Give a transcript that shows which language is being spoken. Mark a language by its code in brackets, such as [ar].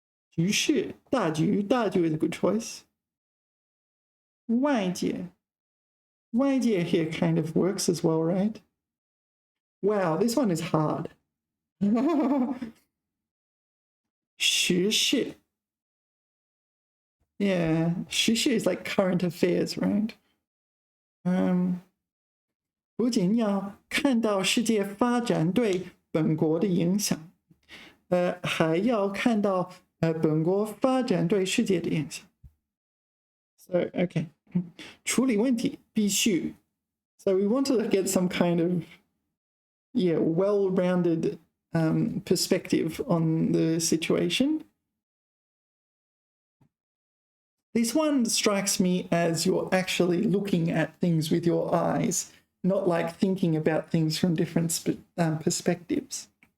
[en] 局势大局 is a good choice. 外界 here kind of works as well, right? Wow, this one is hard. 时事 Yeah, 时事 is like current affairs, right? [zh] 不仅要看到世界发展对本国的影响，还要看到本国发展对世界的影响。 [en] So, okay. [zh] 处理问题必须。 [en] So we want to get some kind of well-rounded perspective on the situation. This one strikes me as you're actually looking at things with your eyes, not like thinking about things from different perspectives.